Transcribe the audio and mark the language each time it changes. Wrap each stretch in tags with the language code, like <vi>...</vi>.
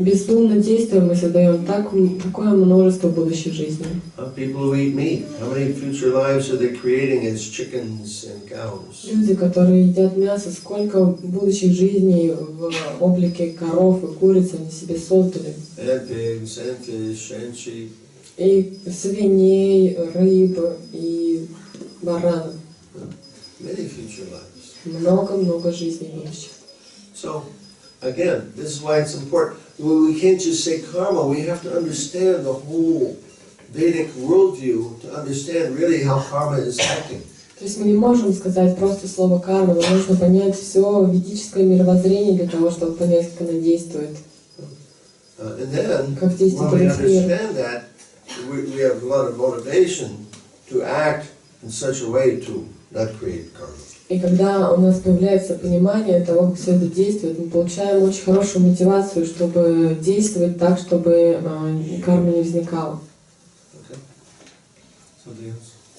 <ru>Бездумно действуя, мы создаем такое множество будущей жизни.</ru> <en>People who eat meat, how many future lives are they creating as chickens and cows?</en> <ru>Люди, которые едят мясо, сколько будущих жизней в облике коров и куриц они себе создали.</ru> <en>And pigs, and fish, and sheep.</en> <ru>И свиней, рыб, и баранов.</ru> <en>Many future lives.</en> <ru>Много-много жизней будущих.</ru> <en>So, again, this is why it's important. We can't just say karma, we have to understand the whole Vedic worldview to understand really how karma is acting.</en> <ru>То есть мы не можем сказать просто слово карма, но нужно понять все ведическое мировоззрение для того, чтобы понять, как оно действует.</ru> <en>And then,</en> <ru>Как действует</ru> <en>when we</en> <ru>этот мир.</ru> <en>understand that, we have a lot of motivation to act in such a way to not create karma.</en> <ru>И когда у нас появляется понимание того, как все это действует, мы получаем очень хорошую мотивацию, чтобы действовать так, чтобы карма не возникала.</ru> <en>Okay? Something else?</en>